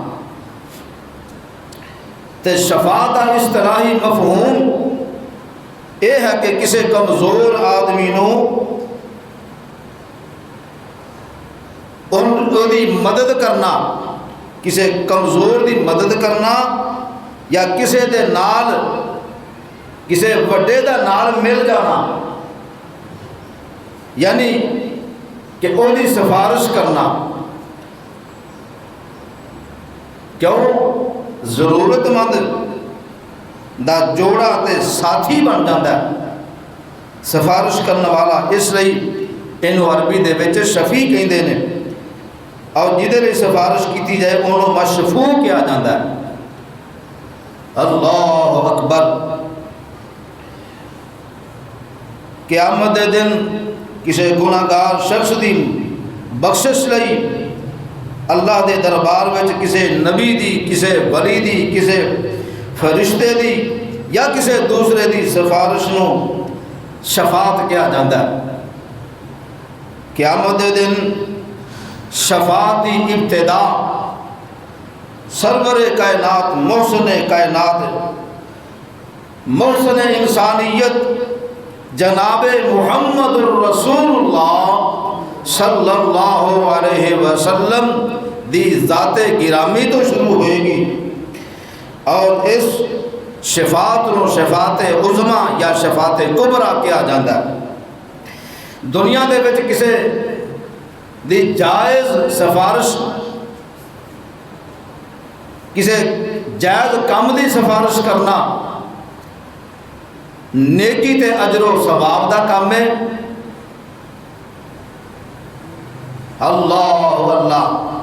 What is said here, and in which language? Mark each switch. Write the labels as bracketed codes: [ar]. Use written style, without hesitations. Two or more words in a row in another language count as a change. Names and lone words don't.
[pa] تے شفاعت دا اصطلاحی مفہوم یہ ہے کہ کسی کمزور آدمی نو ان دی مدد کرنا، کسی کمزور دی مدد کرنا، یا کسی دے نال کسی وڈے دا نال مل جانا، یعنی کہ او دی سفارش کرنا۔ کیوں؟ ضرورت مند دا جوڑا تے ساتھی بن جاتا ہے سفارش کرنے والا، اس لئی انہوں عربی دے وچ شفیع کہندے نے، اور جدے لئی سفارش کیتی جائے انہوں مشفوع کیا جاتا ہے۔ [ar] اللہ اکبر۔ [pa] قیامت دے دن کسی گناہگار شخص دی بخشش لئی اللہ دے دربار وچ کسی نبی دی، کسی ولی دی، کسی فرشتے دی یا کسی دوسرے دی سفارش نو شفاعت کیا جاتا ہے۔ قیامت دے دن شفاعت دی ابتدا سرور کائنات، محسن کائنات، محسن انسانیت جناب محمد الرسول اللہ [ar] صلی اللہ علیہ وسلم [pa] دی ذات گرامی تو شروع ہوئے گی، اور اس شفاعت نو شفاعت عظما یا شفاعت کبرا کیا جاتا ہے۔ دنیا دے وچ کسے دی جائز سفارش، کسے جائز کام دی سفارش کرنا نیکی تے اجر و ثواب دا کام ہے۔ [ar] اللہ اللہ۔